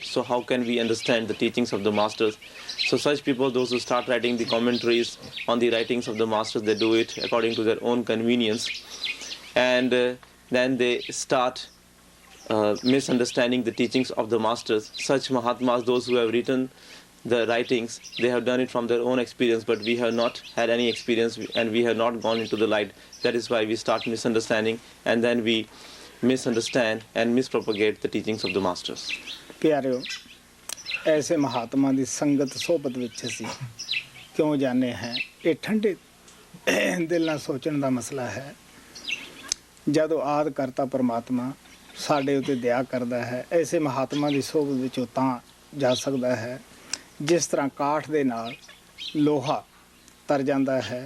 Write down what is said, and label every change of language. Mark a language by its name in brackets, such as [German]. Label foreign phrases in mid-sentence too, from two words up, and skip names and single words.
[English] So how can we understand the teachings of the masters? So such people, those who start writing the commentaries on the writings of the masters, they do it according to their own convenience, and then they start misunderstanding the teachings of the masters. Such Mahatmas, those who have written the writings, they have done it from their own experience, but we have not had any experience, and we have not gone into the light. That is why we start misunderstanding, and then we misunderstand and mispropagate the teachings of the masters. [Punjabi] ਪਿਆਰਿਓ, ਐਸੇ ਮਹਾਤਮਾ ਦੀ ਸੰਗਤ ਸੋਬਤ ਵਿੱਚ ਅਸੀਂ ਕਿਉਂ ਜਾਣੇ हैं? ਇਹ ਠੰਡੇ ਦਿਲ ਨਾਲ ਸੋਚਣ ਦਾ ਮਸਲਾ ਹੈ। ਜਦੋਂ ਆਦਿ ਕਰਤਾ ਪਰਮਾਤਮਾ ਸਾਡੇ ਉੱਤੇ ਦਇਆ ਕਰਦਾ ਹੈ, ਐਸੇ ਮਹਾਤਮਾ ਦੀ ਸੋਬਤ ਵਿੱਚੋਂ ਤਾਂ ਜਾ ਸਕਦਾ ਹੈ ਜਿਸ ਤਰ੍ਹਾਂ ਕਾਠ ਦੇ ਨਾਲ ਲੋਹਾ ਤਰ ਜਾਂਦਾ ਹੈ।